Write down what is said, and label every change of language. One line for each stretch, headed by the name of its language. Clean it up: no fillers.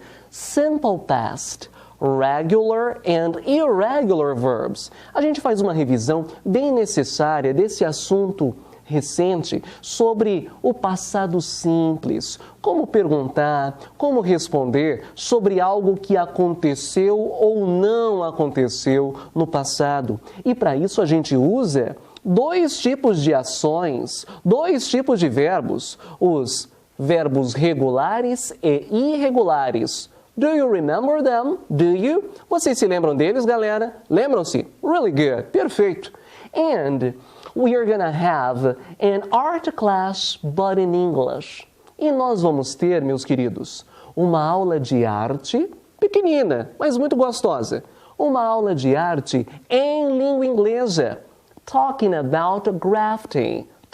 English: Simple past, regular and irregular verbs.
Portuguese: A gente faz uma revisão bem necessária desse assunto recente sobre o passado simples, como perguntar, como responder sobre algo que aconteceu ou não aconteceu no passado. E para isso a gente usa dois tipos de ações, dois tipos de verbos, os verbos regulares e irregulares.
English: Do you remember them? Do you?
Portuguese: Vocês se lembram deles, galera? Lembram-se?
English: Really good.
Portuguese: Perfeito.
English: And we are gonna have an art class, but in English.
Portuguese: E nós vamos ter, meus queridos, uma aula de arte pequenina, mas muito gostosa. Uma aula de arte em língua inglesa.
English: Talking about grafting.